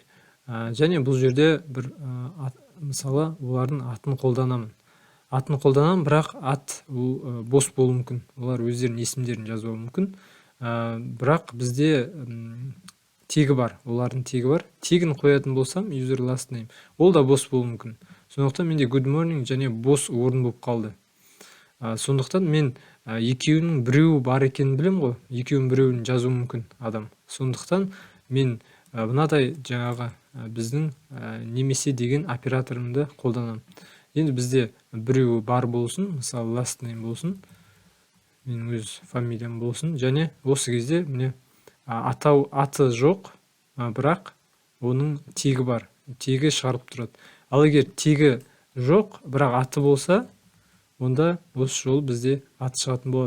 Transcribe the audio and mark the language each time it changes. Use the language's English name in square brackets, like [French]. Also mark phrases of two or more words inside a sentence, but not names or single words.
[Kazakh] Және бұл жерде бір мысалы олардың атын қолданамын. Бірақ ат бос болуы мүмкін. Олар өздерінің есімдерін жазуы мүмкін. Бірақ бізде тегі бар, олардың тегі бар. Тегін қоятын болсам, [English] user last name, [Kazakh] ол да бос болуы мүмкін. Сондықтан менде [English] good morning [Kazakh] және бос орын болып қалды. Сондықтан мен екеуінің біреуі бар екенін білем ғой, екеуінің біреуін жазуы мүмкін адам. Сондықтан мен мынадай жаңағы біздің немесе деген операторымды қолданамын. Енді бізде біреуі бар болсын, мысалы [English] last name [Kazakh] болсын, менің өз фамилиям болсын, және осы кезде міне аты жоқ, бірақ оның тегі бар, тегі шығарып тұрады. Ал егер тегі жоқ, бірақ аты болса, онда осы жол бізде аты шығатын болады.